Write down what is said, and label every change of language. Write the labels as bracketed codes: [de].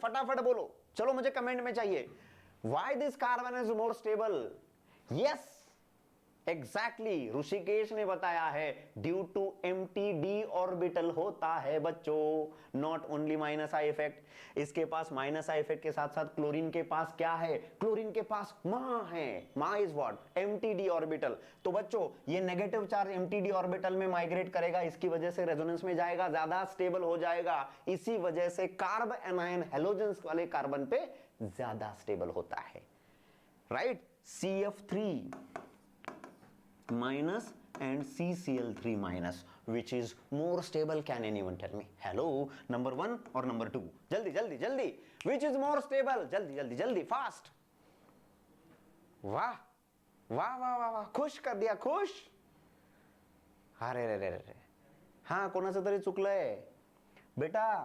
[hi] फटाफट बोलो, चलो मुझे कमेंट में चाहिए. [en] Why this carbon is more stable? Yes, exactly. [hi] Rishikesh ने बताया है, [en] due to empty d orbital [hi] होता है बच्चों, [en] not only minus I effect. [hi] इसके पास माइनस आई इफेक्ट के साथ साथ क्लोरीन के पास क्या है? क्लोरीन के पास मां है. मां is what? Empty D orbital. तो बच्चों ये negative charge empty D orbital में माइग्रेट करेगा, इसकी वजह से रेजोनेंस में जाएगा, ज्यादा स्टेबल हो जाएगा. इसी वजह से कार्ब एनायन हेलोजेंस वाले कार्बन पे ज्यादा स्टेबल होता है, right? [en] CF3 minus and CCl3 minus, which is more stable? Can anyone tell me? Hello, number 1 or number 2? [hi] जल्दी जल्दी जल्दी, [en] which is more stable? [hi] जल्दी जल्दी जल्दी, fast. वाह वाह वाह वाह वाह, खुश कर दिया, खुश. अरे रे रे रे, [mr] हा कोणाचं तरी चुकलंय बेटा.